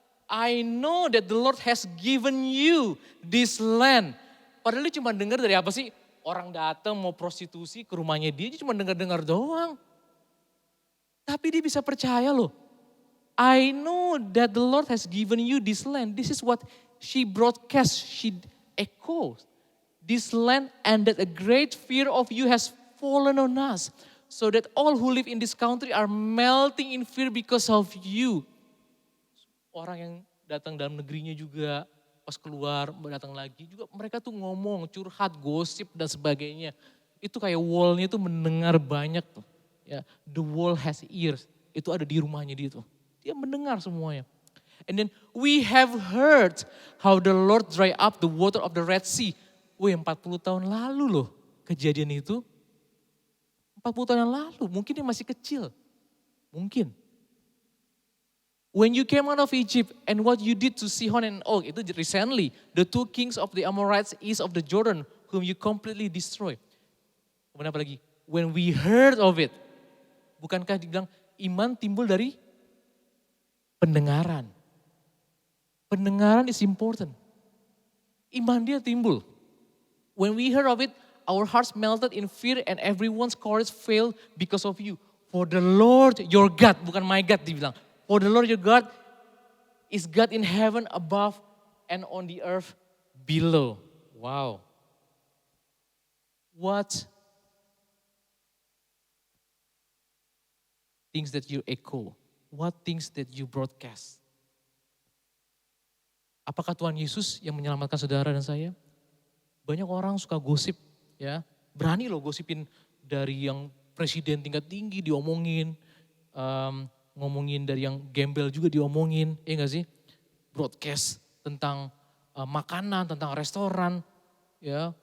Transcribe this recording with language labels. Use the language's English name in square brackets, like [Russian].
[English] I know that the Lord has given you this land. [Indonesian] Padahal dia cuma dengar dari apa sih? Orang datang mau prostitusi ke rumahnya dia cuma dengar-dengar doang. Tapi dia bisa percaya loh. [English] I know that the Lord has given you this land. This is what she broadcast, she echoes. this land, and that a great fear of you has fallen on us, so that all who live in this country are melting in fear because of you. [Indonesian] Orang yang datang dalam negerinya juga pas keluar datang lagi juga mereka tuh ngomong, curhat, gosip dan sebagainya. Itu kayak wall-nya tuh mendengar banyak tuh. Ya, [English] the wall has ears. [Indonesian] Itu ada di rumahnya dia tuh. Dia mendengar semuanya. [English] And then we have heard how the Lord dry up the water of the Red Sea. [Indonesian] Wih, 40 tahun lalu loh kejadian itu. 40 tahun yang lalu, mungkin dia masih kecil. Mungkin. [English] When you came out of Egypt and what you did to Sihon and Og, [Indonesian] itu [English] recently, the two kings of the Amorites east of the Jordan, whom you completely destroy. [Indonesian] Kemudian apa lagi? [English] When we heard of it, [Indonesian] bukankah dibilang iman timbul dari pendengaran. Pendengaran [English] is important. [Indonesian] Iman dia timbul. [English] When we heard of it, our hearts melted in fear and everyone's courage failed because of you. For the Lord your God, [Indonesian] bukan [English] my God [Indonesian] dibilang. [English] For the Lord your God is God in heaven above and on the earth below. Wow. What things that you echo? What things that you broadcast? [Indonesian] Apakah Tuhan Yesus yang menyelamatkan saudara dan saya? Banyak orang suka gosip, ya. Berani loh gosipin dari yang presiden tingkat tinggi diomongin, ngomongin dari yang gembel juga diomongin, ya gak sih? Broadcast tentang makanan, tentang restoran, ya.